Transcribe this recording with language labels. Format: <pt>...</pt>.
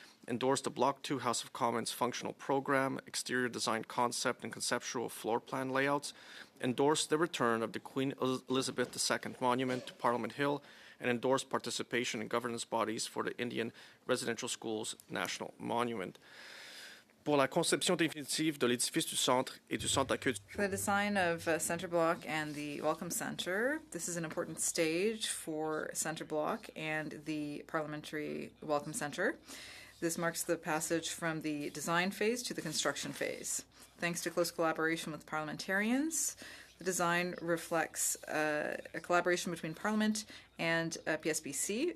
<en>endorse the Block 2 House of Commons functional program, exterior design concept and conceptual floor plan layouts, endorse the return of the Queen Elizabeth II Monument to Parliament Hill, and endorse participation in governance bodies for the Indian Residential Schools National Monument.</en> <fr>Pour la conception définitive de l'édifice du centre et du centre d'accueil.</fr> <en>For the design of Center Block and the Welcome Center, this is an important stage for Center Block and the Parliamentary Welcome Center. This marks the passage from the design phase to the construction phase. Thanks to close collaboration with parliamentarians, the design reflects a collaboration between Parliament and PSBC.</en>